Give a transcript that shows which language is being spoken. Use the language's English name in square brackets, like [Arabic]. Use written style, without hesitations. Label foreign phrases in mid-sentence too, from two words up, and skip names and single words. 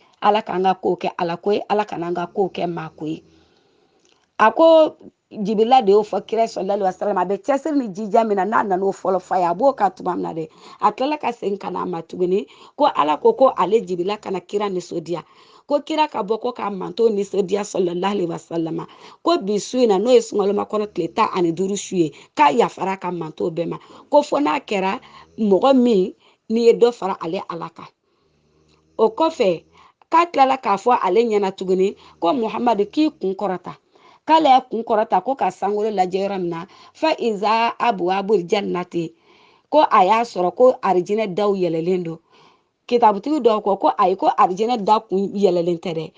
[Bambara] ala k'an ka ko kɛ ala ko ye ala kana an ka ko kɛ maa ko ye a ko Jibirila de y'o fɔ kira [Arabic] صلى الله عليه وسلم [Bambara] a bɛ cɛsiri ni jija min na n'a nan'o fɔlɔ fa ye a b'o ka tuma min na dɛ a tilala ka segin ka na a ma tuguni ko ala ko ko ale Jibirila kana kira nisɔndiya ko kira ka bɔ ko k'a manto nisɔndiya [Arabic] صلى الله عليه وسلم [Bambara] ko bi su in na n'o ye sunkalomakɔnɔ tile 15 su ye k'a yafara ka manto bɛɛ ma ko fɔ n'a kɛra mɔgɔ min n'i ye dɔ fara ale ala kan o kɔfɛ k'a tilala k'a fɔ ale ɲɛna tuguni ko Muhamadu k'i kun kɔrɔta k'ale y'a kun kɔrɔta ko ka sankolo lajɛ yɔrɔ min na [Arabic] فإذا أبواب الجنة [Bambara] ko a y'a sɔrɔ ko arijinɛ daw yɛlɛlen don kitabutigi dɔw ko ayi ko arijinɛ da kun yɛlɛlen tɛ dɛ